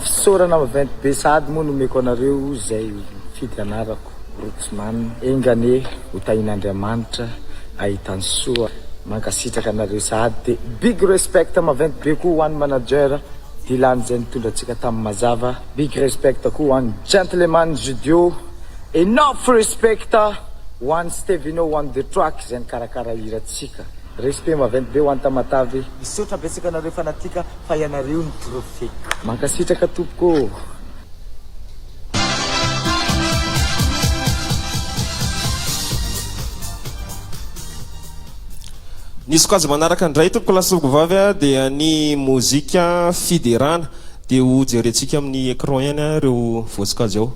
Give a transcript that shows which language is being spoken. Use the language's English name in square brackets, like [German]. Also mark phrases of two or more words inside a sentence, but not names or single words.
[Malagasy] fisaorana maventy be sady moa nomeko anareo zay fidy anarako Rootsman engane ho tahin'Andriamanitra ahitany soa mankasitraka anareo sady dia [English] big respect [Malagasy] maventy be koa ho an'ny manager Dilany zay nitondra antsika tamin'ny mazava [English] big respect [Malagasy] koa ho an'ny gentleman Judio [English] enough respect [Malagasy] ho an'ny Stevino [English] on the track [Malagasy] zay nikarakara hiratsika. Respect maventy be ho an'ny Tamatavy. Misaotra betsaka anareo fanatika fa ianareo ny trophée. Mankasitraka tompoko. Ny sokajy manaraka indray tompoko lasoko vavy dia ny mozika fiderana dia ho jerentsika amin'ny écran ihany ireo voasokajy ao.